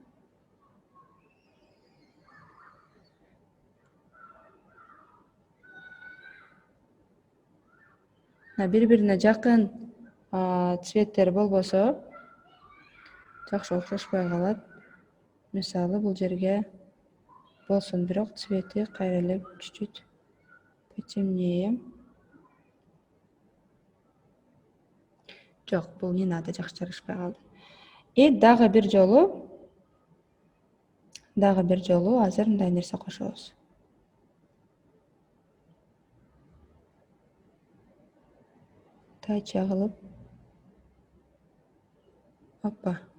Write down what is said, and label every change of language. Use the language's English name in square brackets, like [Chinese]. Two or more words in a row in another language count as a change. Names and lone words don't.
[Kyrgyz] Бири-бирине жакын цветтер болбосо жакшы окшошпой калат. Мисалы, бул жерге болсун, бирок цвети кайра эле [Russian] чуть-чуть потемнее. [Kyrgyz] Жок, бул [Russian] не надо, [Kyrgyz] жакшы жарашпай калды. Дагы бир жолу азыр мындай нерсе кошобуз. Тайча кылып. Опа.